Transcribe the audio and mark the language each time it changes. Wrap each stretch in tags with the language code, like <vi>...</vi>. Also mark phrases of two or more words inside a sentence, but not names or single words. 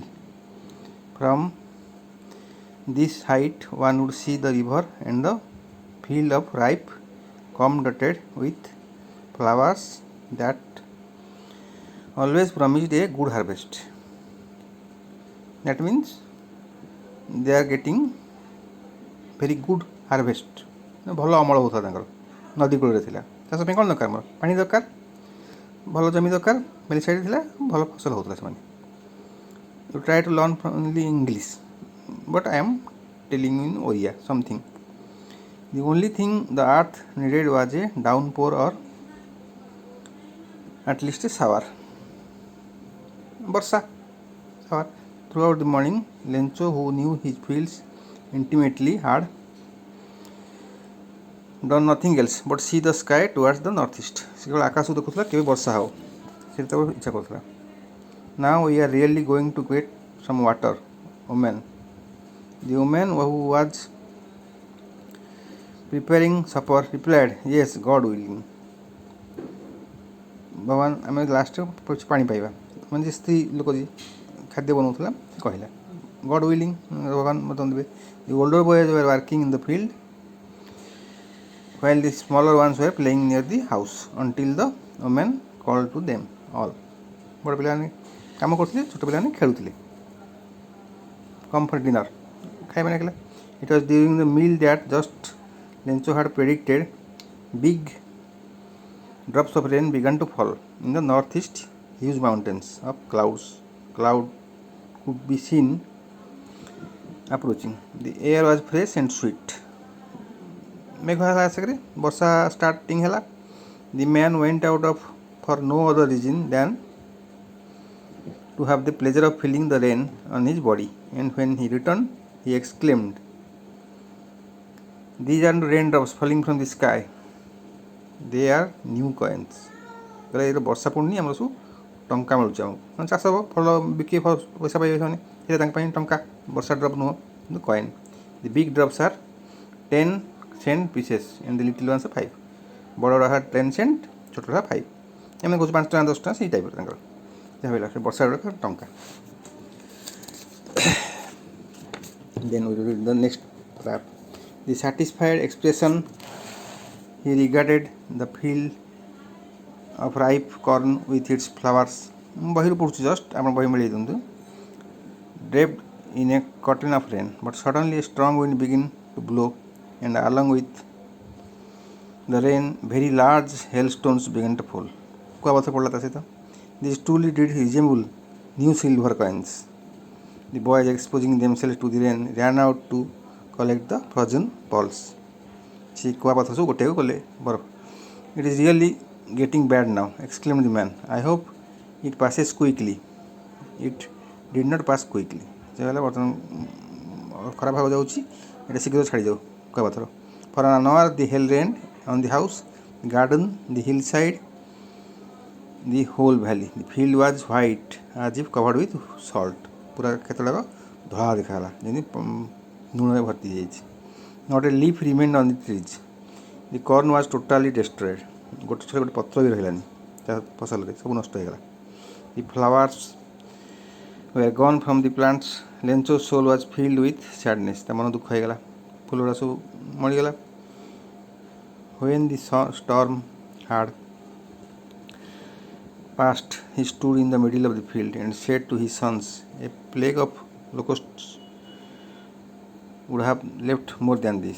<en>From this height one would see the river and the field of ripe corn dotted with flowers that always promised a good harvest. That means they are getting very good harvest.</en> <or>ଭଲ ଅମଳ ହେଉଥିଲା ତାଙ୍କର ନଦୀ କୂଳରେ ଥିଲା ଚାଷ ପାଇଁ କ'ଣ ଦରକାର ଆମର ପାଣି ଦରକାର ଭଲ ଜମି ଦରକାର</or> <en>valley side</en> <or>ଥିଲା ଭଲ ଫସଲ ହେଉଥିଲା ସେମାନେ.</or> <en>You try to learn only English, but I am telling you in Oriya something. The only thing the earth needed was a downpour or at least a shower. Barsa. Shower. Throughout the morning, Lencho, who knew his fields intimately, had done nothing else but see the sky towards the northeast.</en> <or>ସେ କେବଳ ଆକାଶକୁ ଦେଖୁଥିଲା କେବେ ବର୍ଷା ହେବ ସେଇଟା ତାକୁ ଇଚ୍ଛା କରୁଥିଲା.</or> <en>Now we are really going to get some water, woman. The woman who was preparing supper replied, yes, God willing.</en> <or>ଭଗବାନ ଆମେ ଲାଷ୍ଟରେ ପାଣି ପାଇବା. ମାନେ ଯେ ସ୍ତ୍ରୀ ଲୋକ ଯିଏ ଖାଦ୍ୟ ବନାଉଥିଲା ସେ କହିଲା</or> <en>God willing</en> <or>ଭଗବାନ ମୋତେ ଦେବେ.</or> <en>The older boys were working in the field while the smaller ones were playing near the house until the woman called to them all.</en> <or>ବଡ଼ ପିଲାମାନେ କାମ କରୁଥିଲେ, ଛୋଟ ପିଲାମାନେ ଖେଳୁଥିଲେ.</or> <en>Come for dinner.</en> <or>ଖାଇବା ଡାକିଲା.</or> <en>It was during the meal that just Lencho had predicted big drops of rain began to fall. In the northeast, huge mountains of cloud could be seen approaching. The air was fresh and sweet.</en> <or>मेघ ହେଲା ଆସିକରି ବର୍ଷା ଷ୍ଟାର୍ଟିଂ ହେଲା.</or> <en>The man went out for no other reason than to have the pleasure of feeling the rain on his body, and when he returned, he exclaimed, these are raindrops falling from the sky. They are new coins.</en> <or>କହିଲେ ଏଇଟା ବର୍ଷା ପଡ଼ୁନି, ଆମର ସବୁ ଟଙ୍କା ମିଳୁଛି ଆମକୁ. ମାନେ ଚାଷ ହେବ, ଫଳ ବିକି ପଇସା ପାଇବେ ସେମାନେ. ସେଇଟା ତାଙ୍କ ପାଇଁ ଟଙ୍କା, ବର୍ଷା ଡ୍ରପ୍ ନୁହଁ କିନ୍ତୁ କଏନ୍.</or> <en>the big drops are 10 cent pieces and the little ones are 5.</en> <or>ବଡ଼ ହେଲା 10 cent, ଛୋଟ ହେଲା 5. ଏମାନେ କହୁଛୁ 5 ଟଙ୍କା 10 ଟଙ୍କା ସେଇ ଟାଇପ୍ର ତାଙ୍କର ଯାହା ହେଲା ସେ ବର୍ଷା ଗୁଡ଼ାକ ଟଙ୍କା.</or> <en>Then we read the next paragraph. The satisfied expression he regarded the field of ripe corn with its flowers.</en> <or>ବହିରୁ ପଢ଼ୁଛି ଜଷ୍ଟ, ଆପଣ ବହି ମିଳେଇ ଦିଅନ୍ତୁ.</or> <en>Draped in a curtain of rain, but suddenly a strong wind began to blow, and along with the rain very large hailstones began to fall.</en> <or>କୁଆପଥର ପଡ଼ିଲା ତା ସହିତ.</or> <en>These truly did resemble new silver coins. The boys, exposing themselves to the rain, ran out to collect the frozen balls.</en> <or>ସେ କୁଆପଥର ସବୁ ଗୋଟେକୁ କଲେ ବରଫ.</or> <en>It is really getting bad now, exclaimed the man. I hope it passes quickly. It did not pass quickly.</en> <or>ସେ କହିଲା ବର୍ତ୍ତମାନ ଖରାପ ହେବାକୁ ଯାଉଛି, ଏଇଟା ଶୀଘ୍ର ଛାଡ଼ିଯାଉ କୁଆପଥର.</or> <en>For an hour the hail rained on the house, the garden, the hillside, the whole valley. The field was white as if covered with salt.</en> <or>ପୁରା କ୍ଷେତଟାକ ଧଳା ଦେଖାଗଲା ଯେମିତି ଲୁଣରେ ଭର୍ତ୍ତି ହେଇଯାଇଛି.</or> <en>Not a leaf remained on the trees. The corn was totally destroyed.</en> <or>ଗୋଟେ ଛୋଟ ଗୋଟେ ପତ୍ର ବି ରହିଲାନି ତା ଫସଲରେ, ସବୁ ନଷ୍ଟ ହେଇଗଲା.</or> <en>The flowers were gone from the plants. Lencho's soul was filled with sadness.</en> <or>ତା ମନ ଦୁଃଖ ହେଇଗଲା, ଫୁଲଗୁଡ଼ା ସବୁ ମରିଗଲା.</or> <en>When the storm had passed, he stood in the middle of the field and said to his sons, a plague of locusts would have left more than this.</en>